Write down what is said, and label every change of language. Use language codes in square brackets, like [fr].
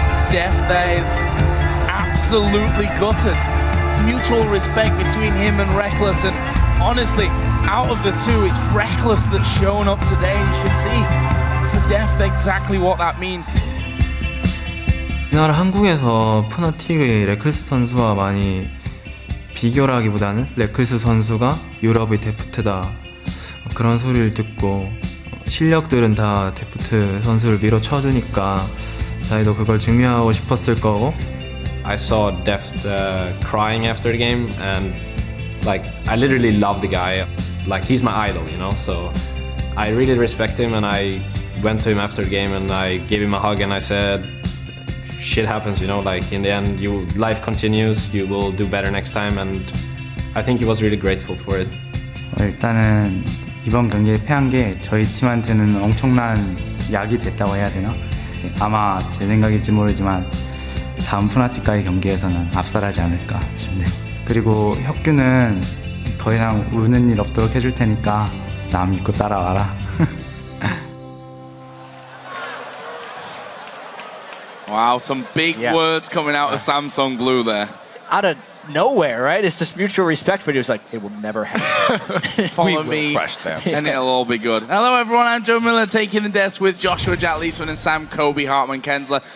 [en] Deft there is absolutely gutted. Mutual respect between him and Reckless, and honestly, out of the two, it's Reckless that's shown up today. You can see for Deft exactly what that means. [ko] 우리나라 한국에서 푸나틱의 레클스 선수와 많이 비교라기보다는 레클스 선수가 유럽의 데프트다 그런 소리를 듣고 실력들은 다 데프트 선수를 밀어쳐주니까 자기도 그걸 증명하고 싶었을 거고. [en] I saw Deft crying after the game and I literally love the guy. He's my idol, so I really respect him, and I went to him after the game and I gave him a hug and I said, shit happens, in the end, life continues, you will do better next time, and I think he was really grateful for it. [ko] 일단은 이번 경기에 패한 게 저희 팀한테는 엄청난 약이 됐다고 해야 되나? 아마 제 생각일지 모르지만 다음 푸나틱과의 경기에서는 압살하지 않을까 싶네요. 그리고 혁규는 더 이상 우는 일 없도록 해줄 테니까 나 믿고 따라와라. [en] Wow, some big words coming out of Samsung Blue there. Out of nowhere, right? It's this mutual respect video. It's like, it will never happen. Follow me, and it'll all be good. Hello, everyone. I'm Joe Miller, taking the desk with Joshua Jack-Leesman and Sam Kobe Hartman-Kensler.